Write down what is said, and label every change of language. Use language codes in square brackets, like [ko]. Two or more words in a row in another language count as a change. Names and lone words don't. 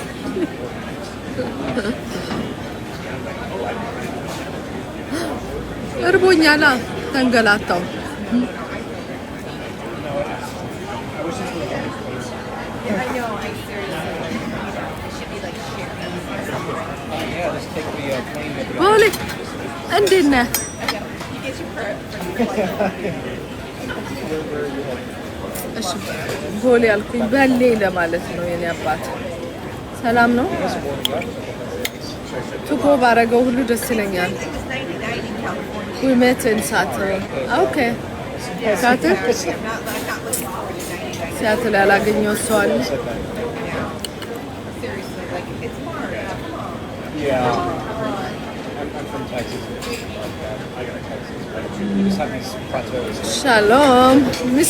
[am] እርቦኛላ ተንገላታው። ቦሌ እንዴት ነህ? እሺ ቦሌ አልኩኝ በሌ ለማለት ነው የኔ አባት። ሰላም ነው? ትኮ ባረገው ሁሉ ደስ ይለኛል። [en] We met in Seattle. Okay. [am] Seattle? Seattle ያላገኘው ሰው አለ? ሻሎም ሚስ